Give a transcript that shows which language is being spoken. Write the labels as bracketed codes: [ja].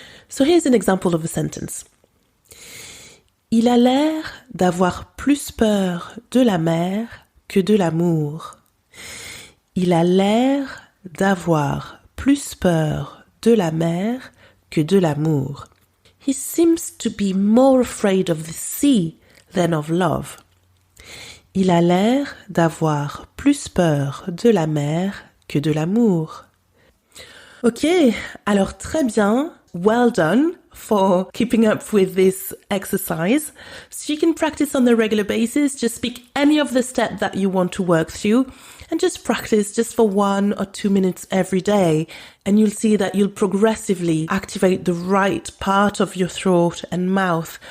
[en] So here's an example of a sentence. [fr] Il a l'air d'avoir plus peur de la mer que de l'amour. Il a l'air d'avoir plus peur de la mer que de l'amour. [en] He seems to be more afraid of the sea than of love. [fr] Il a l'air d'avoir plus peur de la mer que de l'amour. Ok, alors très bien. [en] Well done for keeping up with this exercise. So you can practice on a regular basis. Just pick any of the steps that you want to work through and just practice just for 1 or 2 minutes every day. And you'll see that you'll progressively activate the right part of your throat and mouth.